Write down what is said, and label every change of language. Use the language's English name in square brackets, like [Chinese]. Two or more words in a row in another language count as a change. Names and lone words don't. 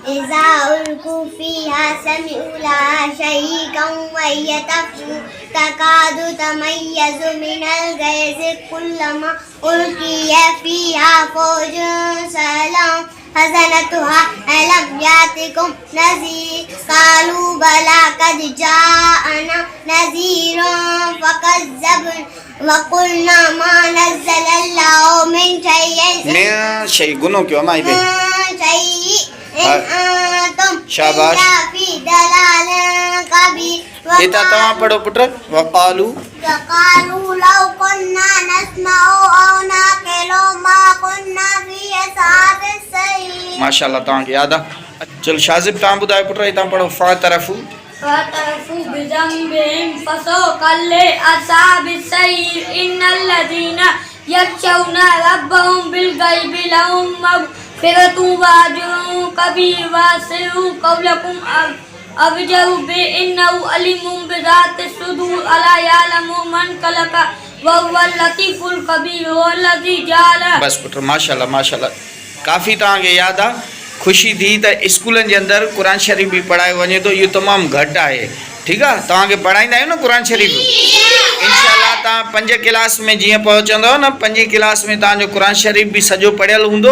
[Arabic] فيها سمعوا لها شهيقا وهي تفور تكاد تميز من الغيظ كلما ألقي فيها فوج سألهم خزنتها ألم يأتكم نذير قالوا بلى قد جاءنا نذير فكذبنا وقلنا ما نزل الله من شيء [Sindhi] गुनो क्यों माई बे शाबाश। इता तव्हां पढ़ो पुट। वक़ालू [Arabic] لو كنا نسمع أو نعقل ما كنا في أصحاب السعير. [Sindhi] माशाल्लाह तव्हांखे याद आहे। चल शाज़िब तव्हां ॿुधायो पुट। इतां पढ़ो। फ़तरफ़ू [Arabic] بذنبهم فسحقا لأصحاب السعير إن الذين يخشون ربهم بالغيب لهم مغفرة وأجر كبير وأسروا قولكم أو اجهروا به إنه عليم بذات الصدور ألا يعلم من خلق وهو اللطيف الخبير هو الذي جعل. [Sindhi] बस पुट माशाल्लाह माशाल्लाह काफ़ी तव्हांखे याद आहे। खुशी थी त स्कूलनि जे अंदरि कुरान शरीफ़ भी पढ़ायो वञे थो। इहो तमामु घटि आहे। ठीकु आहे। तव्हांखे पढ़ाईंदा आहियूं न कुरान शरीफ़। इंशाअल्लाह तव्हां 5 क्लास में जीअं पहुचंदव न, 5 क्लास में तव्हांजो कुरान शरीफ़ भी सॼो पढ़ियल हूंदो।